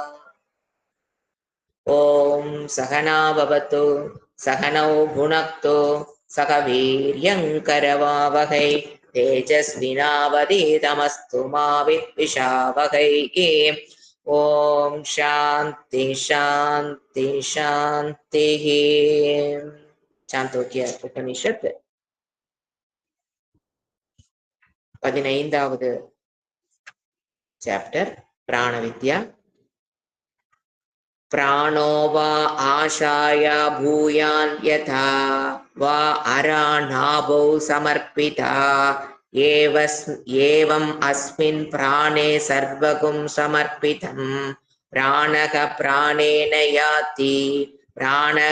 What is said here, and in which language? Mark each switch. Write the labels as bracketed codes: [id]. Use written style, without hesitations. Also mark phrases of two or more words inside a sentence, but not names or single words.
[sa] ॐ सहना भवतु सहनौ भुनक्तु सह वीर्यङ्करवावहै तेजस्विनावधीतमस्तु मा विद्विषावहै। ॐ शान्ति शान्ति शान्तिः। [ta] சாந்தோக்கிய உபனிஷத் 15வது சாப்டர் பிராணவித்யா. [sa] प्राणो वा आशाय भूयान् यथा वा अराणाभौ समर्पिता एवम् अस्मिन् प्राणे सर्वगुं समर्पितं प्राणः प्राणेन याति प्राणः